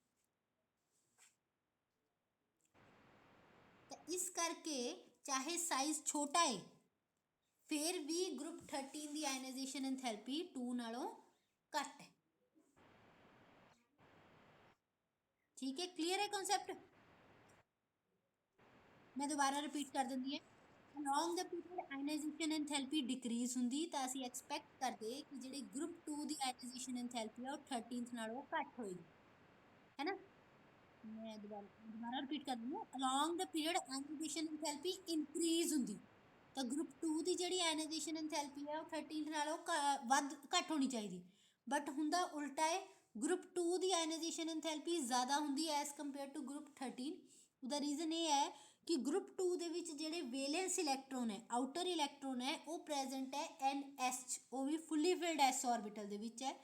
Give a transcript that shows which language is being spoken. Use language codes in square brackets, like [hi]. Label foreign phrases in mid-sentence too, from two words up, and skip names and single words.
[pa] ਤਾਂ ਇਸ ਕਰਕੇ ਚਾਹੇ ਸਾਈਜ਼ ਛੋਟਾ ਹੈ ਫਿਰ ਵੀ ਗਰੁੱਪ 13 ਦੀ [en] ionization enthalpy [pa] 2 ਨਾਲੋਂ ਘੱਟ ਹੈ। ਠੀਕ ਹੈ ਕਲੀਅਰ ਹੈ ਕਨਸੈਪਟ। ਮੈਂ ਦੁਬਾਰਾ ਰਿਪੀਟ ਕਰ ਦਿੰਦੀ ਹਾਂ, [en] along the period ionization enthalpy decrease [pa] ਹੁੰਦੀ ਤਾਂ ਅਸੀਂ ਐਕਸਪੈਕਟ ਕਰਦੇ ਕਿ ਜਿਹੜੀ ਗਰੁੱਪ 2 ਦੀ [en] ionization enthalpy [pa] ਆ ਉਹ 13th ਨਾਲੋਂ ਘੱਟ ਹੋਏਗੀ, ਹੈ ਨਾ। ਮੈਂ ਦੁਬਾਰਾ ਰਿਪੀਟ ਕਰ ਦਿੰਦੀ ਹਾਂ, [en] along the period ionization enthalpy increase [pa] ਹੁੰਦੀ, ਤਾਂ ਗਰੁੱਪ 2 ਦੀ ਜਿਹੜੀ [en] ionization enthalpy [pa] ਹੈ ਉਹ 13 ਨਾਲੋਂ ਵੱਧ ਘੱਟ ਹੋਣੀ ਚਾਹੀਦੀ, ਬਟ ਹੁੰਦਾ ਉਲਟਾ ਹੈ। ਗਰੁੱਪ 2 ਦੀ [en] ionization enthalpy [pa] ਜ਼ਿਆਦਾ ਹੁੰਦੀ ਹੈ [en] as compare to group 13. [pa] ਉਹਦਾ ਰੀਜ਼ਨ ਇਹ ਹੈ ਕਿ ਗਰੁੱਪ 2 ਦੇ ਵਿੱਚ ਜਿਹੜੇ [en] valence electron [pa] ਹੈ, [en] outer electron [pa] ਹੈ, ਉਹ ਪ੍ਰੈਜ਼ੈਂਟ ਹੈ NS, ਉਹ ਵੀ [en] fully filled s orbital [pa] ਦੇ ਵਿੱਚ ਹੈ।